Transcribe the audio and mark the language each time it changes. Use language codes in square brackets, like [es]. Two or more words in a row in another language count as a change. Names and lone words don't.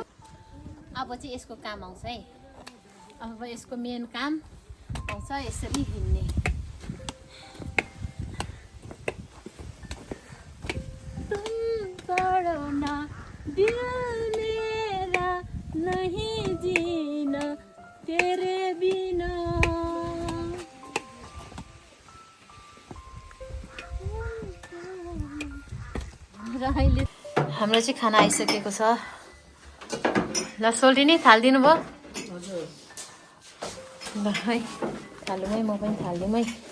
[ne] अब चाहिँ यसको काम आउँछ है। अब यसको मेन काम आउँछ यसरी हिँड्ने। [hi] तुम पढो न दिल मेरा नहीं जीना तेरे बिना। [ne] हाम्रो चाहिँ खाना आइसकेको छ। ल सोल्टी नै थालिदिनु भयो? ल है थालौँ है, म पनि थालिदिउँ है।